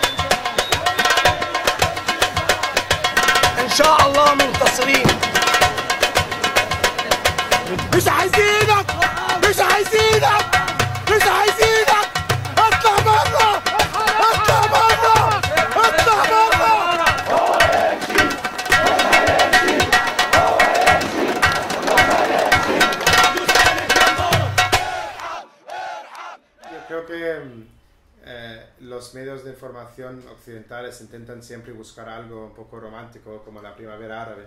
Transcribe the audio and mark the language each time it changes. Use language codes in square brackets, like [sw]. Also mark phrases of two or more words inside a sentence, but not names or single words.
[ar] ان شاء الله منتصرين. مش عايزينك، مش عايزينك، مش عايزينك. اطلع بره، اطلع بره، اطلع بره. [es] Creo que los medios de información occidentales intentan siempre buscar algo un poco romántico, como la primavera árabe.